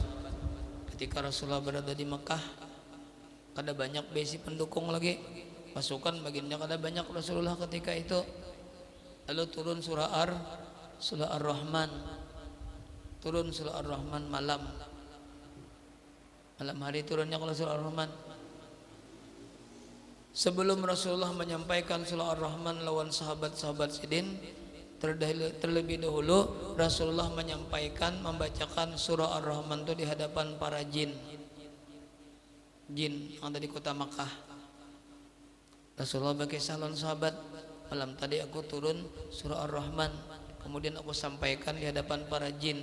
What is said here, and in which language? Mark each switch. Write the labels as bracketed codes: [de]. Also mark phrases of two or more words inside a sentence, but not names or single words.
[bjn] Ketika Rasulullah berada di Mekah, kada banyak besi pendukung lagi, pasukan baginda kada banyak Rasulullah ketika itu. Lalu turun surah Ar-Rahman, turun surah Ar-Rahman malam hari turunnya kalau surah Ar-Rahman. Sebelum Rasulullah menyampaikan surah Ar-Rahman lawan sahabat-sahabat sidin, terlebih dahulu Rasulullah menyampaikan, membacakan surah Ar-Rahman itu di hadapan para jin yang ada di kota Makkah. Rasulullah berkisah lawan sahabat, malam tadi aku turun surah Ar-Rahman, kemudian aku sampaikan di hadapan para jin.